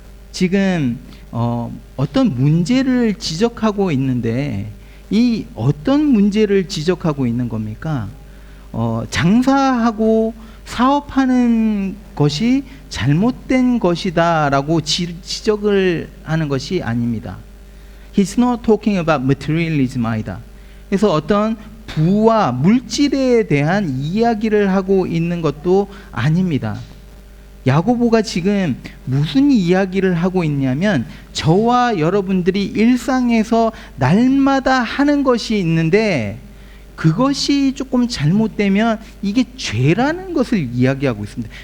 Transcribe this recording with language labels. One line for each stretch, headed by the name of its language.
Korean: 지금 어떤 문제를 지적하고 있는데, 이 어떤 문제를 지적하고 있는 겁니까? 장사하고 사업하는 것이 잘못된 것이다 라고 지적을 하는 것이 아닙니다.
English: He's not talking about materialism either.
Korean: 그래서 어떤 부와 물질에 대한 이야기를 하고 있는 것도 아닙니다. 야고보가 지금 무슨 이야기를 하고 있냐면, 저와 여러분들이 일상에서 날마다 하는 것이 있는데 그것이 조금 잘못되면 이게 죄라는 것을 이야기하고 있습니다.